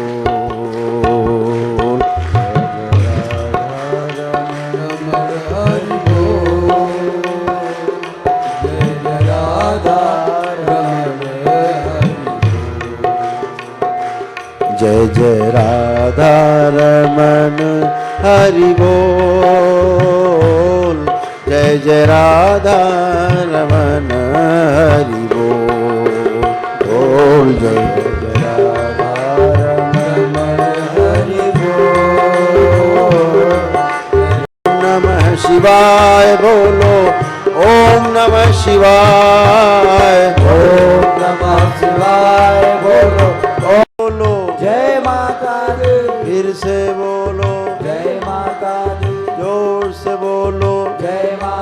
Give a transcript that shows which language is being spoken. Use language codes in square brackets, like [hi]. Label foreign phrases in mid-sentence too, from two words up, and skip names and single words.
[hi] बोल, जय जय राधा रमन हरि बोल, जय जय राधा रमन हरि बोल, बोल जय जय राधा रमन हरि बोल। [sa] नमः शिवाय बोलो, ओम नमः शिवाय, ओम नमः शिवाय बोलो, [hi] बोलो जय माता दी, फिर से बोलो, जय माता दी, जोर से बोलो, जय